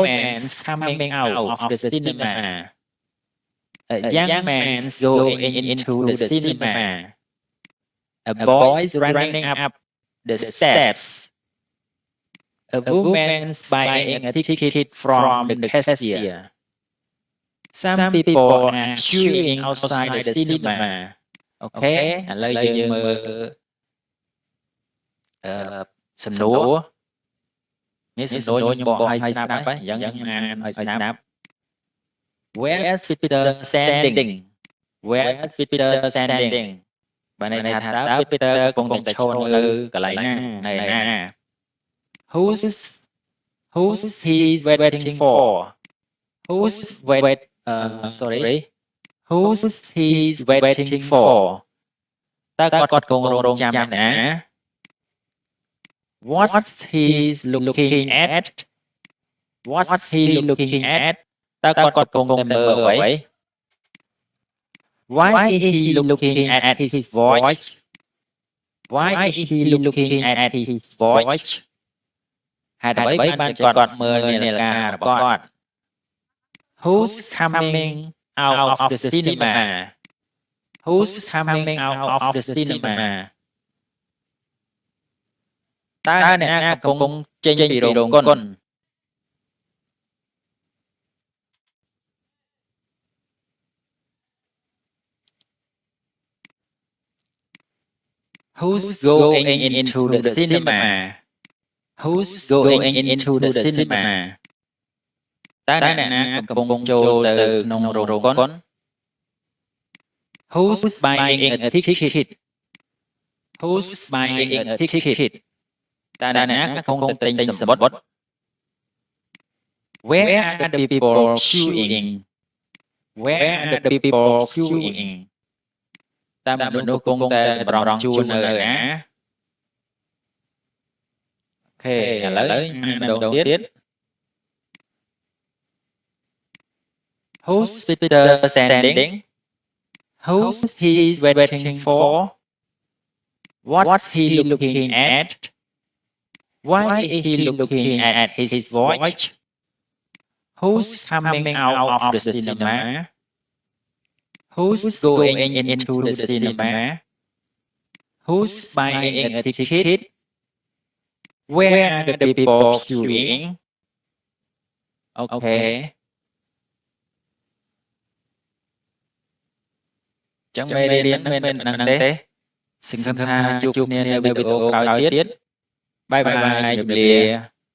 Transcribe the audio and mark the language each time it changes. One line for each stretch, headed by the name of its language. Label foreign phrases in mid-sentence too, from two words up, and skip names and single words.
English: man coming out of the cinema a young man going into the cinema a boy running up the steps a woman buying a ticket from the cashier some people are queuing outside the cinema okay
Khmer: ឥឡូវយើងមើល សំណួរនេះសំណួរខ្ញុំបកឲ្យស្ដាប់ហើយអញ្ចឹងខ្ញុំអានឲ្យស្ដាប់
English: Where's Peter standing Where's Peter standing
Khmer: បានន័យថាតើ Peter កំពុងតែឈរនៅកន្លែងណានៅណា
English: Who's he waiting for Who's he waiting for
Khmer: តើគាត់កំពុងរងចាំណា
English: What's he looking at What's he looking at
Khmer: តើគាត់កំពុងតែមើលអ្វី
English: Why is he looking at his watch Why is he looking at his watch
Khmer: ហេតុអ្វីបានជាគាត់មើលនាឡិការបស់គាត់
English: Who's coming out of the cinema Who's coming out of the cinema
Khmer: តើអ្នកណាកំពុងចេញពីរោងកុន
English: Who's going into the cinema Who's going into the cinema
Khmer: តើអ្នកណាកំពុងចូលទៅក្នុងរោងកុន
English: Who's buying a ticket Who's buying a ticket
Khmer: តើអ្នកណាកំពុងតែទិញសំបុត្រ
English: Where are the people queuing Where are the people queuing
Khmer: តើមនុស្សកំពុងតែតម្រង់ជួរនៅណា អូខេឥឡូវអានម្ដងទៀត
English: Who's Peter standing Who's he waiting for What's he looking at Why is he looking at his watch Who's coming out of the cinema Who's going into the cinema Who's buying a ticket Where are the people queuing
Khmer: Okay ចឹងមេរៀនមានប៉ុណ្ណឹងទេសង្ឃឹមថាជួបគ្នានៅវីដេអូក្រោយទៀតបាយបាយជម្រាបលា